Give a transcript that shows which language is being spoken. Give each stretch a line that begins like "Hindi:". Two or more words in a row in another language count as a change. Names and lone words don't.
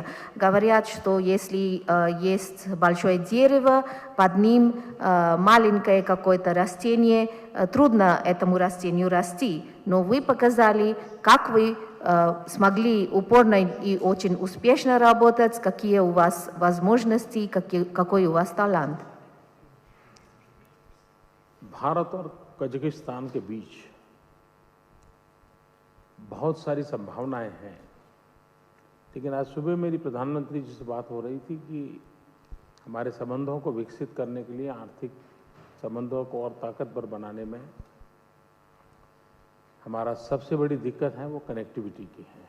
Russian: Говорят, что если есть большое дерево, под ним маленькое какое-то растение, трудно этому растению расти. Но вы показали, как вы смогли упорно и очень успешно работать, какие у вас возможности, какой у вас талант.
Hindi: भारत और कजाकिस्तान के बीच बहुत सारी संभावनाएं हैं, लेकिन आज सुबह मेरी प्रधानमंत्री जी से बात हो रही थी कि हमारे संबंधों को विकसित करने के लिए, आर्थिक संबंधों को और ताकतवर बनाने में हमारा सबसे बड़ी दिक्कत है वो कनेक्टिविटी की है।